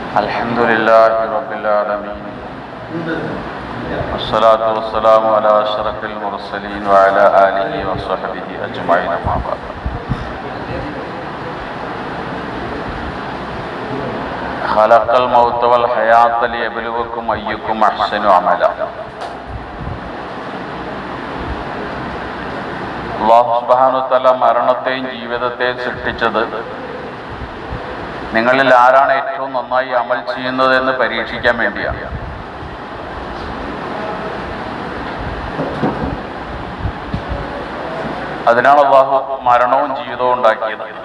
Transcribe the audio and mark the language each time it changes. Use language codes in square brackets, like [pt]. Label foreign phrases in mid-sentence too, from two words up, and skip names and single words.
[ar] الحمد لله رب العالمين والصلاة والسلام على أشرف المرسلين وعلى آله وصحبه أجمعين أما بعد. خلق الموت والحياة ليبلوكم أيكم أحسن عملا. [ml] അല്ലാഹു [ar] سبحانه وتعالى [ml] മരണത്തെയും ജീവിതത്തെയും സൃഷ്ടിച്ചത് നിങ്ങളിൽ ആരാണ് ഏറ്റവും നന്നായി അമൽ ചെയ്യുന്നത് എന്ന് പരീക്ഷിക്കാൻ വേണ്ടിയാണ്. അതിനാണ് അല്ലാഹു മരണവും ജീവിതവും ഉണ്ടാക്കിയത്.